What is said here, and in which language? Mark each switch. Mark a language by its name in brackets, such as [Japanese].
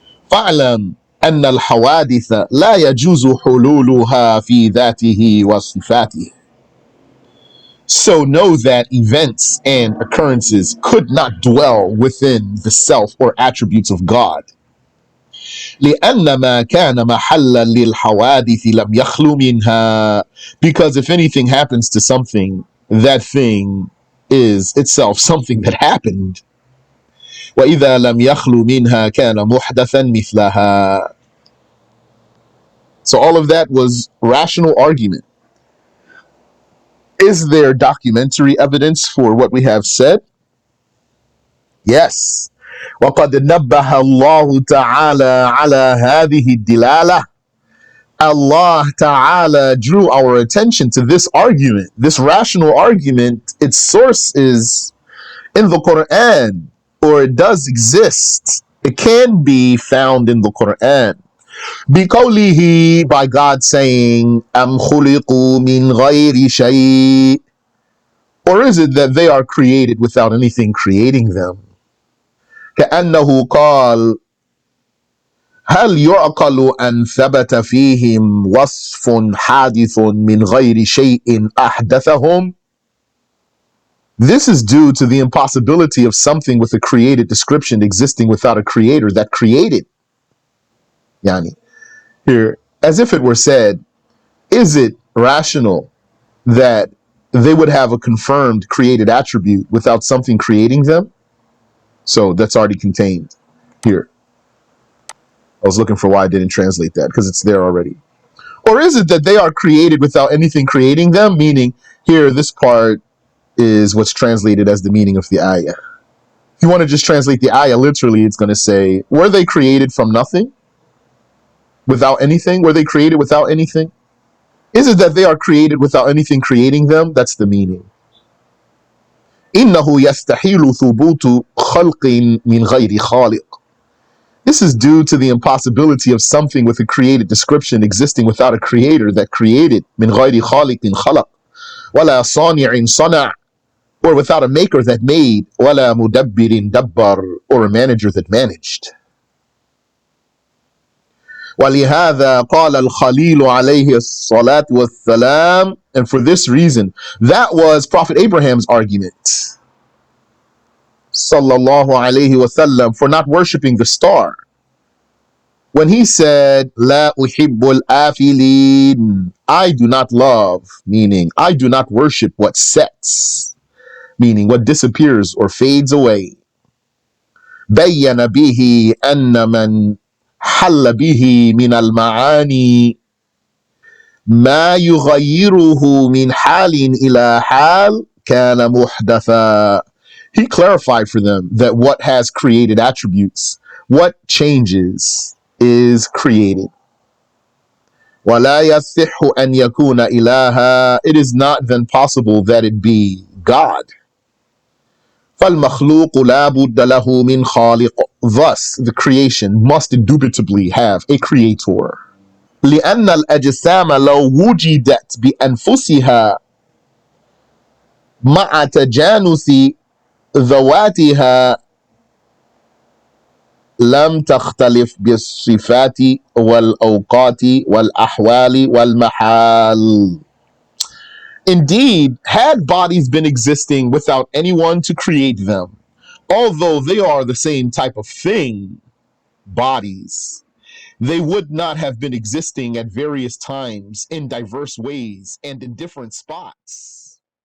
[Arabic] فَاعْلَمْ أَنَّ الْحَوَادِثَ لَا يَجُوزُ حُلُولُهَا فِي ذَاتِهِ وَصِفَاتِهِ. [English] So know that events and occurrences could not dwell within the self or attributes of God. [Arabic] لأن ما كان محلا للحوادث لم يخلو منها. [English] Because if anything happens to something, that thing is itself something that happened. [Arabic] وإذا لم يخلو منها كان محدثا مثلها. [English] So all of that was rational argument. Is there documentary evidence for what we have said? Yes. [Arabic] وقد نبه الله تعالى على هذه الدلالة. [English] Allah Ta'ala drew our attention to this argument, this rational argument. Its source is in the Quran, or it does exist. It can be found in the Quran. [Arabic] بِقَوْلِهِ, [English] by God saying, [Arabic] أَمْ خُلِقُوا مِنْ غَيْرِ شَيْءٍ. [English] Or is it that they are created without anything creating them? [Arabic] كَأَنَّهُ قَالَ هل يعقل أن ثبت فيهم وصف حادث من غير شيء أحدثهم? [English] This is due to the impossibility of something with a created description existing without a creator that created. Here, as if it were said, is it rational that they would have a confirmed created attribute without something creating them? So that's already contained here. I was looking for why I didn't translate that, because it's there already. Or is it that they are created without anything creating them? Meaning, here, this part is what's translated as the meaning of the ayah. If you want to just translate the ayah literally, it's going to say, were they created from nothing? Without anything? Were they created without anything? Is it that they are created without anything creating them? That's the meaning. [Arabic] إِنَّهُ يَسْتَحِيلُ ثُبُوتُ خَلْقٍ مِنْ غَيْرِ خَالِقٍ. [English] This is due to the impossibility of something with a created description existing without a creator that created. [Arabic] من غير خالق خلق ولا صانع صنع. [English] Or without a maker that made. [Arabic] ولا مدبر دبر. [English] Or a manager that managed. [Arabic] ولهذا قال الخليل عليه الصلاة والسلام. [English] And for this reason, that was Prophet Abraham's argument. [Arabic] sallallahu alayhi wasallam [English] for not worshipping the star. When he said, [Arabic] La uhibbul afilin, [English] I do not love, meaning I do not worship what sets, meaning what disappears or fades away. [Arabic] بين به أن من حل به من المعاني ما يغيره من حال إلى حال كان محدثا. [English] He clarified for them that what has created attributes, what changes, is created. [Arabic] ولا يصح أن يكون إلها. [English] It is not then possible that it be God. [Arabic] فالمخلوق لا بد له من خالق. [English] Thus, the creation must indubitably have a creator. [Arabic] لأن الأجسام لو وجدت بأنفسها مع تجانس ذواتها لم تختلف بالصفات والأوقات والأحوال والمحال. [English] Indeed, had bodies been existing without anyone to create them, although they are the same type of thing, bodies, they would not have been existing at various times in diverse ways and in different spots.